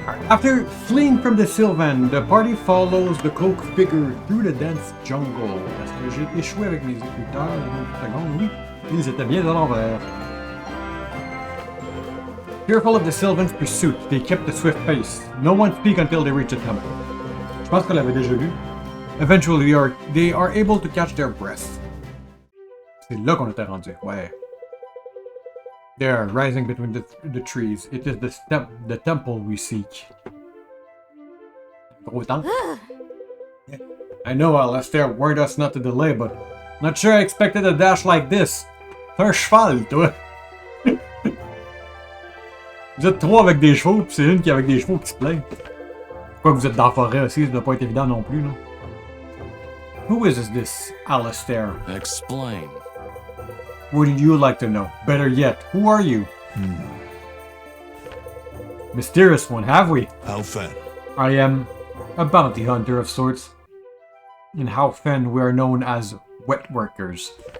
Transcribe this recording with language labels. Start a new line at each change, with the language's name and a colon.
English: After fleeing from the Sylvan, the party follows the cloaked figure through the dense jungle.
French: Est-ce que j'ai échoué avec mes écouteurs? Une seconde, oui. Ils étaient bien à l'envers.
English: Fearful of the Sylvan's pursuit, they kept a swift pace. No one speak until they reach the temple.
French: Je pense qu'on l'avait déjà lu.
English: Eventually, they are able to catch their breath.
French: C'est là qu'on était rendu, ouais.
English: There, rising between the trees, it is the temple we seek.
French: Gros temps.
English: I know Alastair warned us not to delay, but not sure I expected a dash like this.
French: C'est un cheval, toi! Vous êtes trois avec des chevaux, pis c'est une qui est avec des chevaux qui se plaint. Pourquoi vous êtes dans la forêt aussi, ça doit pas être évident non plus, là.
English: Who is this Alastair? Explain. Wouldn't you like to know? Better yet, who are you? Mysterious one, have we? How Fen? I am a bounty hunter of sorts. In How Fen, we are known as wet workers.